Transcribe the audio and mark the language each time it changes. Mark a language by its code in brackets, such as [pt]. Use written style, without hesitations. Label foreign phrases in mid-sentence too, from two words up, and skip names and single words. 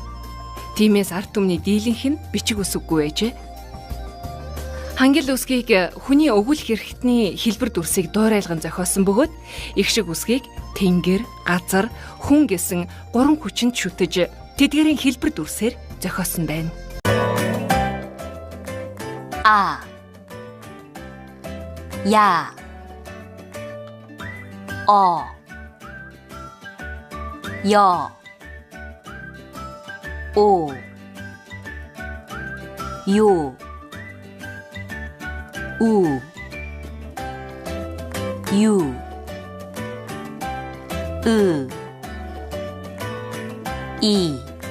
[mn] Тиймээс ард түмний дийлэнх нь бичиг үсэггүй байжээ. Хангил үсгийг хүний өгүүлэх эрхтний хэлбэр дүрсийг дуурайлган зохиосон бөгөөд игшиг үсгийг тэнгэр, газар, хүн гэсэн 3 хүчинд шүтэж тэдгээрийн хэлбэр дүрсээр зохиосон байна. [ko] 아 야 어 여 오 요 우 유 으 이